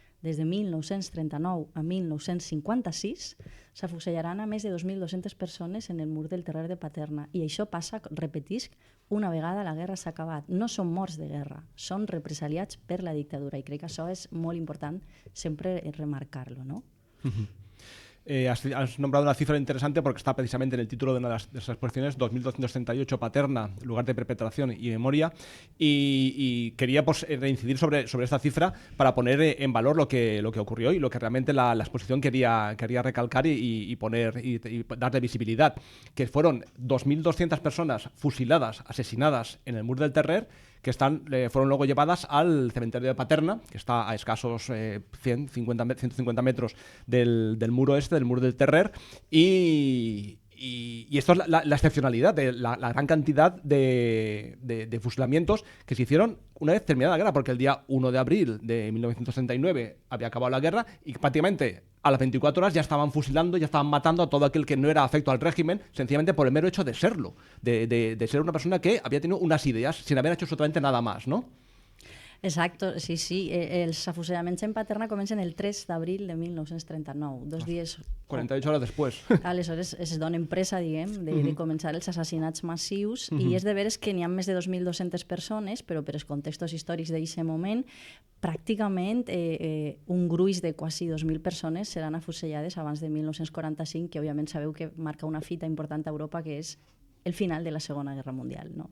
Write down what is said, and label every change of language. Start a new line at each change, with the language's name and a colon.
Catalan: Des de 1939 a 1956 s'afusellaran a més de 2.200 persones en el mur del Terrer de Paterna. I això passa, repetisc, una vegada la guerra s'ha acabat. No són morts de guerra, són represaliats per la dictadura. I crec que això és molt important sempre remarcar-lo, ¿no?
Spanish: Has nombrado una cifra interesante porque está precisamente en el título de una de las exposiciones, 2238 Paterna, lugar de perpetración y memoria, y quería reincidir sobre esta cifra para poner en valor lo que ocurrió y lo que realmente la exposición quería recalcar y darle visibilidad, que fueron 2.200 personas fusiladas, asesinadas en el Mur del Terrer, que fueron luego llevadas al cementerio de Paterna, que está a escasos 150 metros del muro del Muro del Terrer, y esto es la excepcionalidad de la gran cantidad de fusilamientos que se hicieron una vez terminada la guerra, porque el día 1 de abril de 1939 había acabado la guerra y prácticamente a las 24 horas ya estaban fusilando, ya estaban matando a todo aquel que no era afecto al régimen, sencillamente por el mero hecho de serlo, de ser una persona que había tenido unas ideas sin haber hecho absolutamente nada más, ¿no? Exacto, sí.
Catalan: Els afusellaments en Paterna comencen el 3 d'abril de 1939, 2 dies... 48 hores després. Aleshores es donen pressa, diguem, de començar els assassinats massius i és de veres que n'hi ha més de 2.200 persones, però per els contextos històrics d'aquest moment, pràcticament un gruix de quasi 2.000 persones seran afusellades abans de 1945, que òbviament sabeu que marca una fita important a Europa, que és el final de la Segona Guerra Mundial, no?